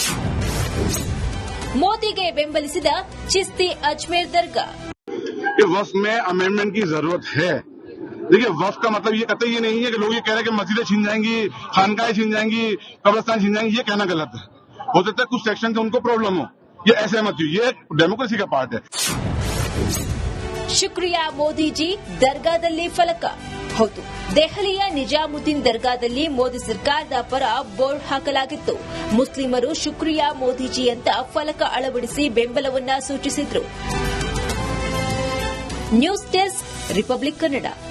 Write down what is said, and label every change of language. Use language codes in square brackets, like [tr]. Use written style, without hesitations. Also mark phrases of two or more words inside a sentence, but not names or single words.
[kn] ಮೋದಿಗೆ ಬೆಂಬಲಿಸಿದ ಚಿಸ್ತಿ ಅಜ್ಮೇರ್ ದರ್ಗಾ. [hi] वक्फ में अमेंडमेंट की जरूरत है. देखिए, वक्फ का मतलब ये कतई ये नहीं है कि लोग ये कह रहे हैं कि मस्जिदें छीन जाएंगी, खानकाएं छीन जाएंगी, कब्रिस्तान छीन जाएंगी. ये कहना गलत है. हो सकता है कुछ सेक्शन से उनको प्रॉब्लम हो. ये ऐसे मत हो. ये डेमोक्रेसी का पार्ट है. [kn] ಶುಕ್ರಿಯಾ ಮೋದಿಜಿ ದರ್ಗಾದಲ್ಲಿ ಫಲಕ. ಹೌದು, ದೆಹಲಿಯ ನಿಜಾಮುದ್ದೀನ್ ದರ್ಗಾದಲ್ಲಿ ಮೋದಿ ಸರ್ಕಾರದ ಪರ ಬೋರ್ಡ್ ಹಾಕಲಾಗಿತ್ತು. ಮುಸ್ಲಿಮರು ಶುಕ್ರಿಯಾ ಮೋದಿಜಿ ಅಂತ ಫಲಕ ಅಳವಡಿಸಿ ಬೆಂಬಲವನ್ನ ಸೂಚಿಸಿದ್ರು. [en] news desk, ರಿಪಬ್ಲಿಕ್ ಕನ್ನಡ.